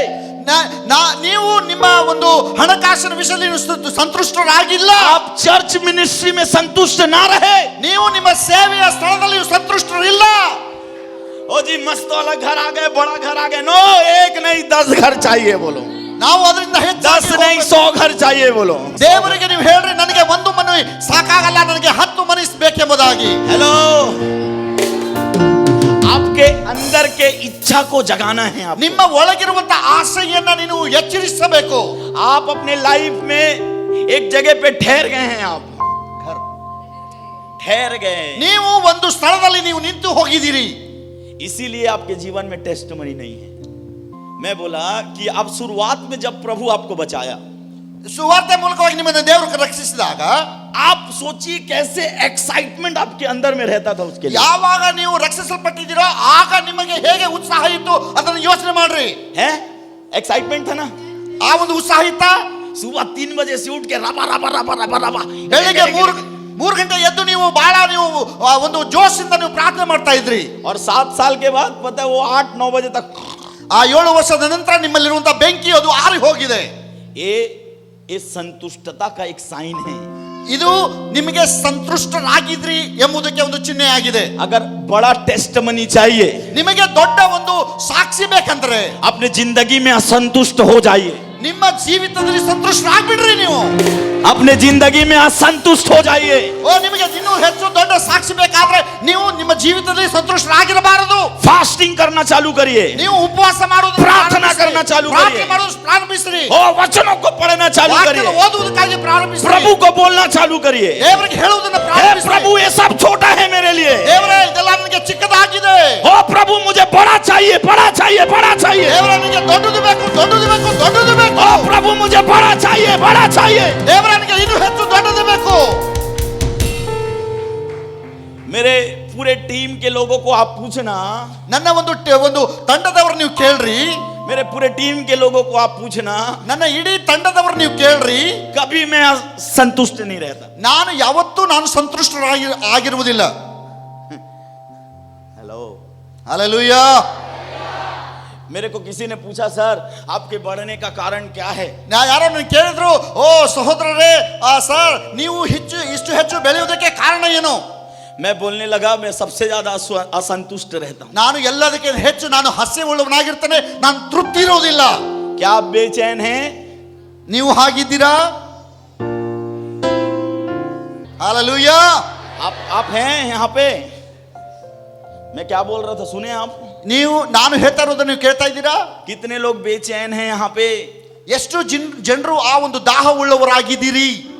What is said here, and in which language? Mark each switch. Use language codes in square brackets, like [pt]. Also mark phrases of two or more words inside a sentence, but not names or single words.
[kn] ನೀವು ನಿಮ್ಮ ಒಂದು ಹಣಕಾಸಿನ ವಿಷಯದಲ್ಲಿ ಸಂತುಷ್ಟರಾಗಿಲ್ಲ. [hi] आप [en] church ministry [hi] में संतुष्ट न रहे, [kn] ನೀವು ನಿಮ್ಮ ಸೇವೆಯ ಸ್ಥಳದಲ್ಲಿ ಸಂತುಷ್ಟರಿಲ್ಲ. [hi] ओ जी मस्त वाला घर आ गए, बड़ा घर आ गए, नो एक नहीं 10 घर चाहिए बोलो, [kn] ನಾವು ಅದರಿಂದ [hi] 10 नहीं 100 घर चाहिए बोलो। [kn] ದೇವರಿಗೆ ನೀವು ಹೇಳ್ರಿ, ನನಗೆ ಒಂದು ಮನೆ ಸಾಕಾಗಲ್ಲ, ನನಗೆ 10 ಮನೆ ಬೇಕೆಂಬುದಾಗಿ. [hi] हेलो, आपके अंदर के इच्छा को जगाना है आपको। [kn] ನಿಮ್ಮ ಒಳಗಿರುವಂತ ಆಸೆಯನ್ನ ನೀನು ಎಚ್ಚರಿಸಬೇಕು. [hi] आप अपने लाइफ में एक जगह पे ठहर गए हैं, आप ठहर गए, [kn] ನೀವು ಒಂದು ಸ್ಥಳದಲ್ಲಿ ನೀವು ನಿಂತು ಹೋಗಿದ್ದೀರಿ. [hi] इसीलिए आपके जीवन में टेस्टमनी नहीं है। मैं बोला कि आप शुरुआत में जब प्रभु आपको बचाया, [kn] ಸುವಾರ್ತೆ ಮೂಲಕವಾಗಿ ನಿಮ್ಮನ್ನು ದೇವರು ರಕ್ಷಿಸಿದಾಗ, [hi] आप सोचिए कैसे एक्साइटमेंट आपके अंदर में रहता था उसके लिए। [kn] ಯಾವಾಗ ನೀವು ರಕ್ಷಿಸಲ್ಪಟ್ಟಿದ್ದೀರೋ ಆಗ ನಿಮಗೆ ಹೇಗೆ ಉತ್ಸಾಹ ಇತ್ತು ಅದನ್ನು ಯೋಚನೆ ಮಾಡ್ರಿ. [hi] है एक्साइटमेंट था ना? [kn] ಆ ಒಂದು ಉತ್ಸಾಹ ಇತ್ತ. [hi] सुबह 3 बजे से उठ के रबा रबा रबा रबा रबा, [kn] ಬೆಳಿಗ್ಗೆ 3 ಗಂಟೆ ಎದ್ದು ನೀವು ಬಹಳ ಒಂದು ಜೋಶಿಂದ ನೀವು ಪ್ರಾರ್ಥನೆ ಮಾಡ್ತಾ ಇದ್ರಿ. [hi] और 7 साल के बाद पता है वो 8-9 बजे तक, [kn] ಆ 7 ವರ್ಷದ ನಂತರ ನಿಮ್ಮಲ್ಲಿರುವಂತಹ ಬೆಂಕಿ ಅದು ಆರಿ ಹೋಗಿದೆ. [hi] ये संतुष्टता का एक साइन है। [kn] ಇದು ನಿಮಗೆ ಸಂತುಷ್ಟರಾಗಿದ್ರಿ ಎಂಬುದಕ್ಕೆ ಒಂದು ಚಿಹ್ನೆ ಆಗಿದೆ. [hi] अगर बड़ा टेस्टमनी चाहिए, [kn] ನಿಮಗೆ ದೊಡ್ಡ ಒಂದು ಸಾಕ್ಷಿ ಬೇಕಂದ್ರೆ [hi] अपने जिंदगी में असंतुष्ट हो जाइए, [kn] ನಿಮ್ಮ ಜೀವಿತದಲ್ಲಿ ಸಂತುಷ್ಟರಾಗ್ಬಿಡ್ರಿ. ನೀವು [hi] अपने जिंदगी में असंतुष्ट हो जाइए। [kn] ನಿಮಗೆ ಇನ್ನೂ ಹೆಚ್ಚು ದೊಡ್ಡ ಸಾಕ್ಷಿ ಬೇಕಾದ್ರೆ ನೀವು ನಿಮ್ಮ ಜೀವಿತದಲ್ಲಿ ಸಂತುಷ್ಟರಾಗಿರಬಾರದು. [hi] फास्टिंग करना चालू करिए, [kn] ನೀವು ಉಪವಾಸ ಮಾಡೋದು, [hi] प्रार्थना करना चालू करिए, [kn] ಪ್ರಾರಂಭಿಸ್ರಿ. [hi] वचनों को पढ़ना चालू करिए, [kn] ಓದುವುದಕ್ಕಾಗಿ ಪ್ರಾರಂಭಿಸ್ರಿ. [hi] प्रभु को बोलना चालू करिए, [kn] ದೇವರಿಗೆ ಹೇಳುವುದನ್ನ [hi] हे [kn] ಪ್ರಾರಂಭಿಸ್ರಿ. [hi] प्रभु ये सब छोटा है मेरे लिए, [kn] ದೇವರೇ ಇದೆಲ್ಲ ನನಗೆ ಚಿಕ್ಕದಾಗಿದೆ. [hi] ओ प्रभु मुझे बड़ा चाहिए, बड़ा चाहिए, बड़ा चाहिए, [kn] ದೇವರೇ ನನಗೆ ದೊಡ್ಡದು ಬೇಕು, ದೊಡ್ಡದು ಬೇಕು, ದೊಡ್ಡದು ಬೇಕು. [hi] ओ प्रभु मुझे बड़ा चाहिए, बड़ा चाहिए। [kn] ದೇವರೇ ನನಗೆ ಇನ್ನೂ ಹೆಚ್ಚು ದೊಡ್ಡದು ಬೇಕು. [hi] मेरे पूरे टीम के लोगों को आप पूछना, [kn] ನನ್ನ ಒಂದು ತಂಡದವರು ನೀವು ಕೇಳ್ರಿ. [hi] मेरे पूरे टीम के लोगों को आप पूछना, [kn] ನನ್ನ ಇಡೀ ತಂಡದವರು ನೀವು ಕೇಳ್ರಿ. [hi] कभी मैं संतुष्ट नहीं रहता। [kn] ನಾನು ಯಾವತ್ತೂ ಆಗಿರುವುದಿಲ್ಲ. [hi] हेलो, [kn] ಹಾಲೆಲೂಯಾ. [hi] मेरे को किसी ने पूछा सर आपके बढ़ने का कारण क्या है? [kn] ಯಾರೋ ನನಗೆ ಕೇಳಿದ್ರು, ಓ ಸಹೋದರರೇ, ಸರ್ ನೀವು ಇಷ್ಟು ಹೆಚ್ಚು ಬೆಳೆಯುವುದಕ್ಕೆ ಕಾರಣ ಏನು? [hi] मैं बोलने लगा मैं सबसे ज्यादा असंतुष्ट रहता हूं। [kn] ನಾನು ಎಲ್ಲದಕ್ಕಿಂತ ಹೆಚ್ಚು ನಾನು ಹಾಸ್ಯ ಉಳ್ಳವನಾಗಿರ್ತೇನೆ, ನಾನು ತೃಪ್ತಿ ಇರೋದಿಲ್ಲ. [hi] क्या आप बेचैन हैं? [kn] ನೀವು ಹಾಗಿದ್ದೀರಾ? [hi] हालेलुया. आप हैं यहाँ पे? मैं क्या बोल रहा था सुने आप? [kn] ನೀವು ನಾನು ಹೇಳ್ತಾ ಇರೋದನ್ನ ನೀವು ಕೇಳ್ತಾ ಇದ್ದೀರಾ? [hi] कितने लोग बेचैन हैं यहाँ पे? [kn] ಎಷ್ಟು ಜನರು ಆ ಒಂದು ದಾಹ ಉಳ್ಳವರಾಗಿದ್ದೀರಿ?